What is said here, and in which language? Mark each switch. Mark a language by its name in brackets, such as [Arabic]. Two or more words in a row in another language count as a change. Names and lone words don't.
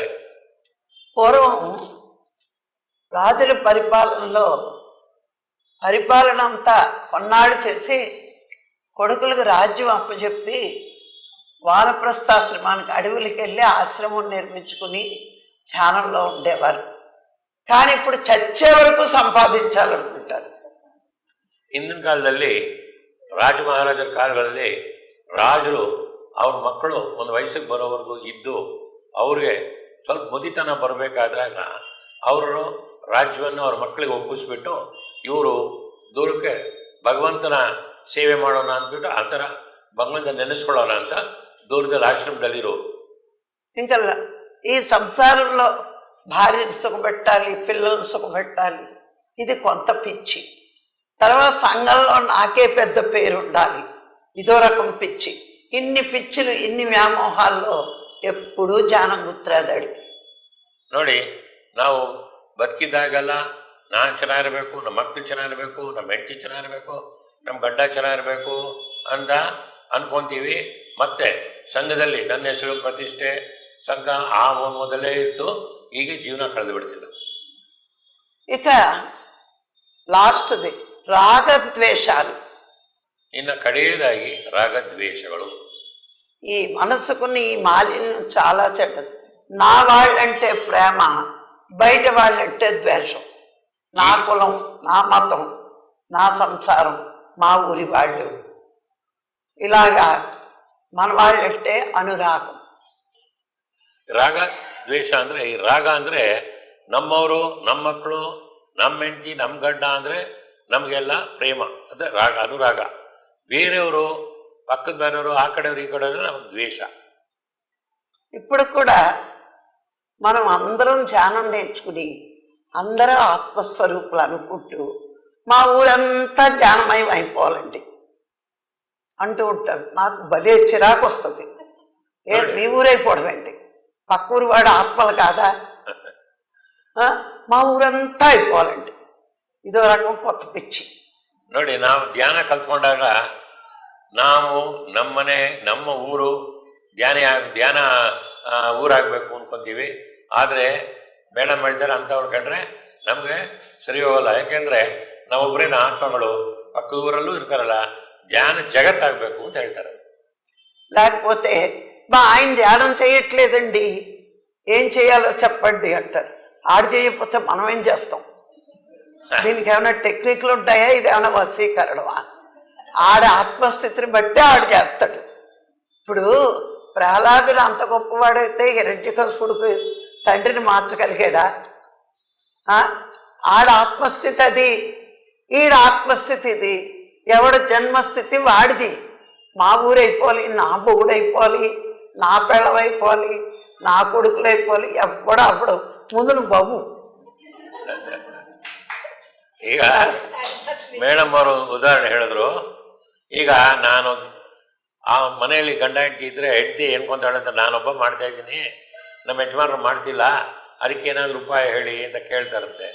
[Telugu] పూర్వం రాజుల పరిపాలన అంతా కొన్నాళ్ళు చేసి కొడుకులకు రాజ్యం అప్పచెప్పి వానప్రస్థాశ్రమానికి అడవులకి వెళ్ళి ఆశ్రమం నిర్మించుకుని ధ్యానంలో ఉండేవారు. కానీ ఇప్పుడు చచ్చే వరకు సంపాదించాలనుకుంటారు. [Kannada] ಹಿಂದಿನ ಕಾಲದಲ್ಲಿ ರಾಜ ಮಹಾರಾಜರ ಕಾಲಗಳಲ್ಲಿ ರಾಜರು ಅವ್ರ ಮಕ್ಕಳು ಒಂದು ವಯಸ್ಸಿಗೆ ಬರೋವರೆಗೂ ಇದ್ದು ಅವ್ರಿಗೆ ಸ್ವಲ್ಪ ಮುದಿತನ ಬರಬೇಕಾದಾಗ ಅವರು ರಾಜ್ಯವನ್ನು ಅವ್ರ ಮಕ್ಕಳಿಗೆ ಒಪ್ಪಿಸ್ಬಿಟ್ಟು ಇವರು ದೂರಕ್ಕೆ ಭಗವಂತನ ಸೇವೆ ಮಾಡೋಣ ಅಂದ್ಬಿಟ್ಟು ಆ ಥರ ಭಗವಂತ ನೆನೆಸ್ಕೊಳ್ಳೋಣ ಅಂತ ದೂರದಲ್ಲಿ ಆಶ್ರಮದಲ್ಲಿರೋ. [Telugu] ఇంకా ఈ సంసారంలో భార్యను సుఖపెట్టాలి, పిల్లల్ని సుఖపెట్టాలి, ఇది కొంత పిచ్చి. తర్వాత సంఘంలో నాకే పెద్ద పేరు ఉండాలి, ఇదో రకం పిచ్చి. ఇన్ని పిచ్చులు, ఇన్ని వ్యామోహాల్లో ఎప్పుడూ ధ్యానం గుర్తురాదాడు. [Kannada] ನೋಡಿ, ನಾವು ಬದುಕಿದ್ದಾಗೆಲ್ಲ ನಾನು ಚೆನ್ನಾಗಿರಬೇಕು, ನಮ್ಮ ಮಕ್ಕಳು ಚೆನ್ನಾಗಿರಬೇಕು, ನಮ್ಮ ಹೆಂಡತಿ ಚೆನ್ನಾಗಿರಬೇಕು, ನಮ್ಮ ಗಂಡ ಚೆನ್ನಾಗಿರಬೇಕು ಅಂತ ಅನ್ಕೊಂತೀವಿ. ಮತ್ತೆ ಸಂಘದಲ್ಲಿ ನನ್ನ ಹೆಸರು ಪ್ರತಿಷ್ಠೆ ಸಂಘ ಆ ಮೊದಲೇ ಇತ್ತು, ಹೀಗೆ ಜೀವನ ಕಳೆದು ಬಿಡ್ತಿಲ್ಲ. [Telugu] ఇక లాస్ట్ది రాగద్వేషాలు. [Kannada] ಇನ್ನು ಕಡೆಯದಾಗಿ ರಾಗದ್ವೇಷಗಳು. [Telugu] ఈ మనసుకుని ఈ మాలిన్యం చాలా చెడ్డది. నా వాళ్ళంటే ప్రేమ, బయట వాళ్ళంటే ద్వేషం. నా కులం, నా మతం, నా సంసారం, మా ఊరి వాళ్ళు, ఇలాగా మన వాళ్ళంటే అనురాగం. [Kannada] ರಾಗ ದ್ವೇಷ ಅಂದರೆ, ಈ ರಾಗ ಅಂದರೆ ನಮ್ಮವರು, ನಮ್ಮ ಮಕ್ಕಳು, ನಮ್ಮ ಹೆಂಡತಿ, ನಮ್ಮ ಗಂಡ ಅಂದರೆ ನಮಗೆಲ್ಲ ಪ್ರೇಮ, ಅದೇ ರಾಗ, ಅನುರಾಗ. ಬೇರೆಯವರು, ಪಕ್ಕದ ಬೇರೆಯವರು, ಆ ಕಡೆಯವರು ಈ ಕಡೆಯವರು ನಮಗೆ ದ್ವೇಷ. [Telugu] ఇప్పుడు కూడా మనం అందరం ధ్యానం నేర్చుకుని అందరూ ఆత్మస్వరూపులు అనుకుంటూ మా ఊరంతా ధ్యానమయం అయిపోవాలండి అంటూ ఉంటారు. నాకు భలే చిరాకు వస్తుంది. మీ ఊరైపోవడం ఏంటి? పక్క ఊరు వాడు ఆత్మలు కాదా? మా ఊరంతా అయిపోవాలండి, ఇదో రకం కొత్త పిచ్చి. [Kannada] ನೋಡಿ, ನಾವು ಧ್ಯಾನ ಕಲ್ತ್ಕೊಂಡಾಗ ನಾವು ನಮ್ಮನೆ, ನಮ್ಮ ಊರು ಧ್ಯಾನ ಊರಾಗಬೇಕು ಅನ್ಕೊಂತೀವಿ. ಆದರೆ ಮೇಡಮ್ ಹೇಳ್ತಾರೆ, ಅಂಥವ್ರು ಕಂಡ್ರೆ ನಮಗೆ ಸರಿ ಹೋಗಲ್ಲ. ಯಾಕೆಂದರೆ ನಾವೊಬ್ಬರೇನ ಆತ್ಮಗಳು, ಪಕ್ಕದ ಊರಲ್ಲೂ ಇರ್ತಾರಲ್ಲ, ಧ್ಯಾನ జగత్తాಗಬೇಕು ಅಂತ ಹೇಳ್ತಾರೆ. [Telugu] లేకపోతే మా ఆయన ధ్యానం చేయట్లేదండి, ఏం చేయాలో చెప్పండి అంటారు. ఆడు చేయకపోతే మనం ఏం చేస్తాం? దీనికి ఏమైనా టెక్నిక్లు ఉంటాయా? ఇది ఏమైనా వశీకరణమా? ఆడ ఆత్మస్థితిని బట్టి ఆడు చేస్తాడు. ఇప్పుడు ప్రహ్లాదుడు అంత గొప్పవాడైతే హిరణ్యకశిపుడికి తండ్రిని మార్చగలిగాడా? ఆడ ఆత్మస్థితి అది, ఈడ ఆత్మస్థితి ఇది. ఎవడు జన్మస్థితి వాడిది. మా ఊరైపోవాలి, నా బొగుడైపోవాలి, నా పెళ్ళవైపోవాలి, నా కొడుకులైపోవాలి, ఎవ్వడు అప్పుడు ముందు నువ్వు బాబు. [Kannada] ಈಗ ಮೇಡಮ್ ಅವರು ಉದಾಹರಣೆ ಹೇಳಿದ್ರು. ಈಗ ನಾನು ಆ ಮನೆಯಲ್ಲಿ ಗಂಡ ಹೆಂಡತಿ ಇದ್ರೆ ಹೆಂಡತಿ ಏನ್ಕೊಂತಾಳಂತ ನಾನೊಬ್ಬ ಮಾಡ್ತಾ ಇದ್ದೀನಿ, ನಮ್ಮ ಯಜಮಾನರು ಮಾಡ್ತಿಲ್ಲ, ಅದಕ್ಕೆ ಏನಾದ್ರು ಉಪಾಯ ಹೇಳಿ ಅಂತ ಕೇಳ್ತಾರಂತೆ.